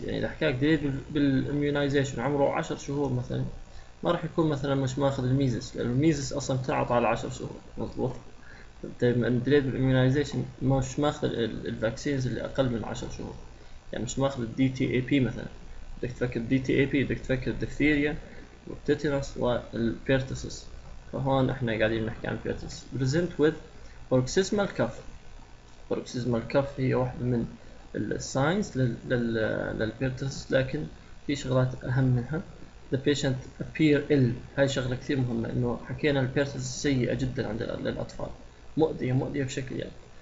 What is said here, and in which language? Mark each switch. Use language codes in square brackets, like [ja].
[ar] يعني إذا حكاك delayed بالimmunization عمره 10 شهور مثلا، ما راح يكون مثلا مش ماخذ الميزس، لأنه الميزس أصلا بتنعطى على 10 شهور مضبوط. ديليد بالإميونايزيشن مش ماخذ الفاكسينز اللي أقل من 10 شهور، يعني مش ماخذ الدي تي اي بي مثلا. بدك تفكر الدي تي اي بي، بدك تفكر الدفتيريا والتيتانوس والبيرتسس. فهون احنا قاعدين نحكي عن بيرتسس. [en] Present with paroxysmal cough. [ar] paroxysmal cough هي واحدة من الساينز للبيرتسس، لكن في شغلات أهم منها. [en] the patient appear ill، [ar] هاي شغلة كثير مهمة، إنه حكينا البيرتسس سيئة جدا عند الأطفال، مؤذية بشكل يعني.